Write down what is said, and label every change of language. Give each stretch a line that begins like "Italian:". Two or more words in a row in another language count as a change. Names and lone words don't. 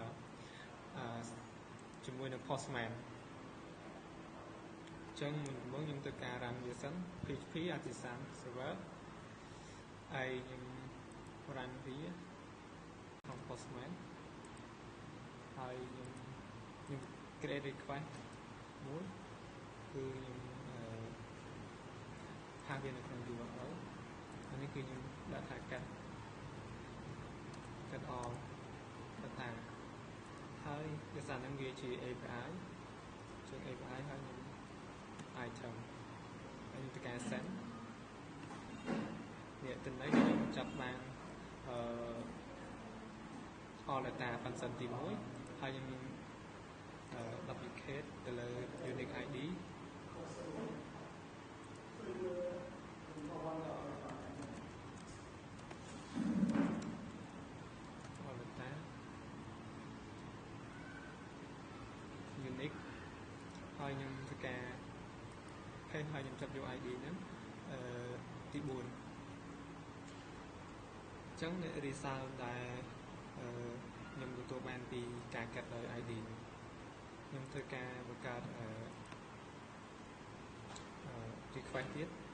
Khmer: Postman អញ្ចឹងមុនដំបូងខ្ញុំទៅការ run វាសិន PHP Artisan Server ហើយខ្ញុំ run វាក្នុង Postman ហើយខ្ញុំ create request មួយគឺខ្ញុំ ហាវានៅក្នុង URL អានេះគឺខ្ញុំដាក់ថា
English: get all data
Khmer: ហើយវាសារនឹងវាជា API ជា API ហើយខ្ញុំ item ហើយខ្ញុំទៅការ send នេះទិន្នន័យខ្ញុំចាប់បាន
English: all data function
Khmer: ទី1ហើយខ្ញុំ duplicate ទៅលើ
English: unique ID all data unique
Khmer: ហើយខ្ញុំធ្វើការ paste ហើយខ្ញុំចាប់យក ID ហ្នឹងទី4អ ញ្ចឹងអ្នក result ដែលខ្ញុំទទួលបានពីការកាត់ដោយ ID ខ្ញុំធ្វើការបង្កើតrequest ទៀត